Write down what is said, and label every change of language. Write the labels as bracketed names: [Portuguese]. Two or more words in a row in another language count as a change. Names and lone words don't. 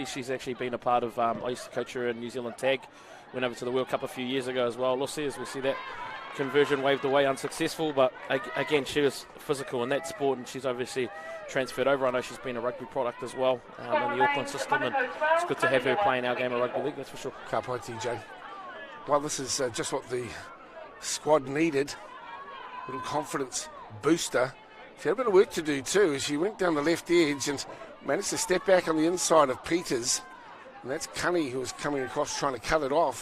[English] She's actually been a part of, I used to coach her in New Zealand tag. Went over to the World Cup a few years ago as well. Lossie, as we see that conversion waved away unsuccessful, but again, she was physical in that sport, and she's obviously transferred over. I know she's been a rugby product as well in the Auckland system, and it's good to have her playing our game of rugby league, that's for sure. [Māori] Ka pai, TJ. [English] Well, this is just what the squad needed. A little confidence booster. She had a bit of work to do too, as she went down the left edge and managed to step back on the inside of Peters. And that's Cunny, who was coming across trying to cut it off.